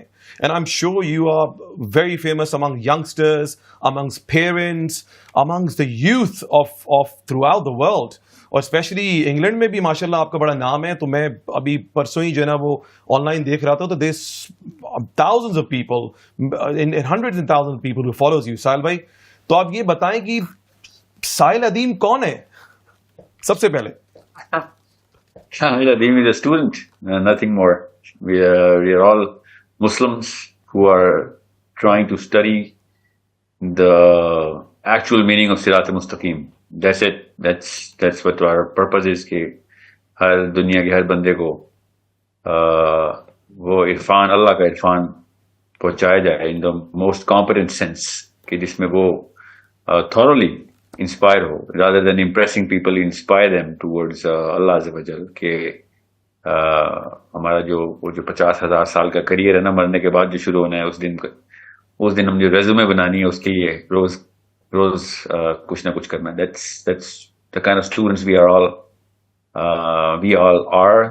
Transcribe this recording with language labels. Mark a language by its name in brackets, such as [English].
[English] and I am sure you are very famous among youngsters, amongst parents, amongst the youth of throughout the world, [Urdu] اور especially England میں بھی ماشاء اللہ آپ کا بڑا نام ہے. تو میں ابھی پرسوں ہی جو ہے نا وہ آن لائن دیکھ رہا تھا, [English] تو there thousands of people, hundreds and thousands of people who follows you. [Urdu] ساحل بھائی تو آپ یہ بتائیں کہ ساحل ادیم کون ہے سب سے پہلے؟ [English] Sahil Adim is a student, nothing more. We are all Muslims who are trying to study the actual meaning of Sirat al-Mustaqim. That's it. That's what our purpose is, [Urdu] کہ ہر دنیا کے ہر بندے کو وہ عرفان, اللہ کا عرفان پہنچایا جائے [English] in the most competent sense, [Urdu] کہ جس میں وہ [English] thoroughly inspire ہو, rather than impressing people, inspire them towards Allah Azza wa Jal. [Urdu] کہ ہمارا جو 50,000 سال کا کریئر ہے نا, مرنے کے بعد جو شروع ہونا ہے, اس دن ہم جو ریزومے بنانی ہے اس کے لیے روز کچھ نہ کچھ کرنا. [English] That's the kind of students we all are.